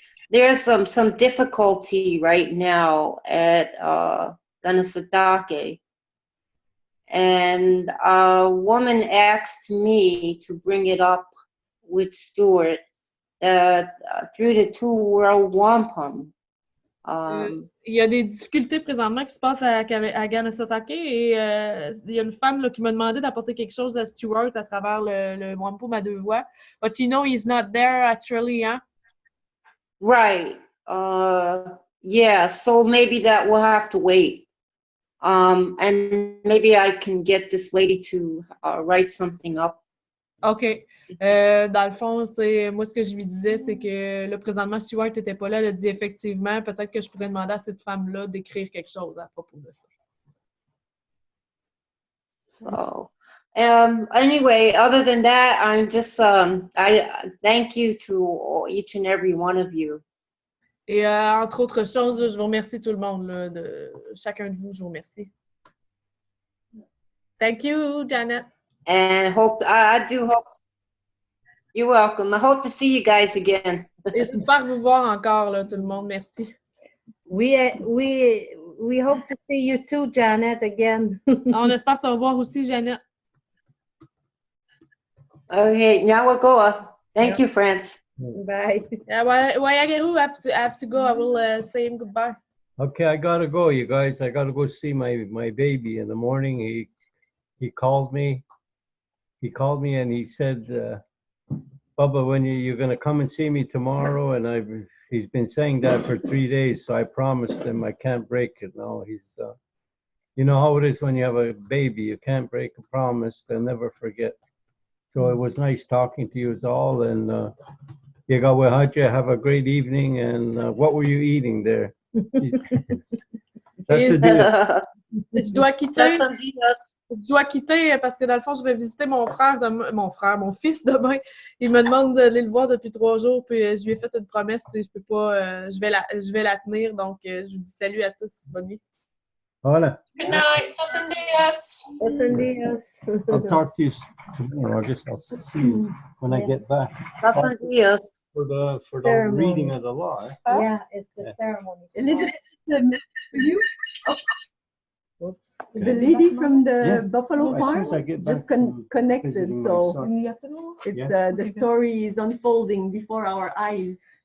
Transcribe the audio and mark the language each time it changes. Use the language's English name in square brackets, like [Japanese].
[English] There's some difficulty right now at Ganasatake, and a woman asked me to bring it up with Stuart through the Row Wampum. [French] Il y a des difficultés présentement qui se passent à Ganasatake et il y a une femme là, qui m'a demandé d'apporter quelque chose à Stuart à travers le Wampum à Deux Voies. [English] But you know he's not there actually, hein? Right. Yeah, so maybe that will have to wait. And maybe I can get this lady to write something up. OK. [French] Dans le fond, moi ce que je lui disais, c'est que là, présentement, Stuart n'était pas là. Elle a dit effectivement, peut-être que je pourrais demander à cette femme-là d'écrire quelque chose à propos de ça. [English] So, anyway, other than that, I'm just, I thank you to each and every one of you. [French] Et entre autres choses, là, je vous remercie tout le monde, là, chacun de vous, je vous remercie. [English] Thank you, Janet. And I do hope, you're welcome. I hope to see you guys again. [French] Et j'espère vous voir encore, là, tout le monde. Merci. [English] We hope to see you too, Janet, again. [French] On espère te revoir aussi, Janet. [English] Okay, now we'll go. Thank you, friends. Bye. Wayagaru, I have to go. I will say him goodbye. Okay, I gotta go, you guys. I gotta go see my baby in the morning. He called me. He called me and he said, Bubba, when you're gonna come and see me tomorrow? And he's been saying that for 3 days, so I promised him I can't break it. No, he's you know how it is when you have a baby, you can't break a promise. They'll never forget. So it was nice talking to you all, and have a great evening. And what were you eating there? [French] Je dois quitter. Je dois quitter parce que dans le fond, je vais visiter mon fils demain. Il me demande d'aller le voir depuis 3 jours, puis je lui ai fait une promesse et je peux pas, je vais la tenir. Donc, je vous dis salut à tous, bonne nuit. [Spanish] Hola. [English] Good night, Sos días. I'll talk to you tomorrow. I guess I'll see you when I get back. For the reading of the law. Yeah, it's the ceremony. Elizabeth, a message for you. The lady from the Buffalo Farm just connected, so it's the story is unfolding before our eyes.